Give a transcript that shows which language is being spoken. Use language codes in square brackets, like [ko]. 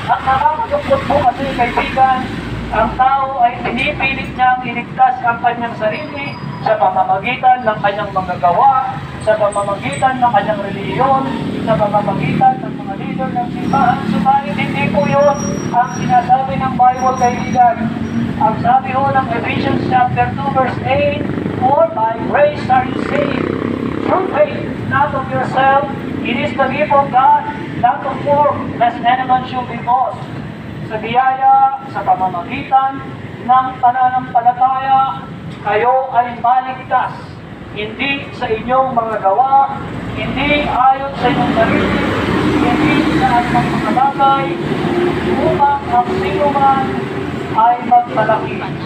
[tl] At nakakatakot po kasi, kaibigan, ang tao ay pinipilit niyang iligtas ang kanyang sarili sa pamamagitan ng kanyang mga gawa, sa pamamagitan ng kanyang reliyon, sa pamamagitan ng mga leader ng simbahan. Subalit hindi po yun ang sinasabi ng Bible, kaibigan. Ang sabi ho ng [en] Ephesians chapter 2 verse 8, for by grace are you saved, through faith, not of yourself, it is the gift of God, not of works, lest any man should be boast. [tl] Sa biyaya, sa pamamagitan ng pananampalataya, kayo ay maligtas. Hindi sa inyong mga gawa, hindi ayon sa inyong sarili, hindi sa anumang mga bagay, upang ang sino man ay magpalaki.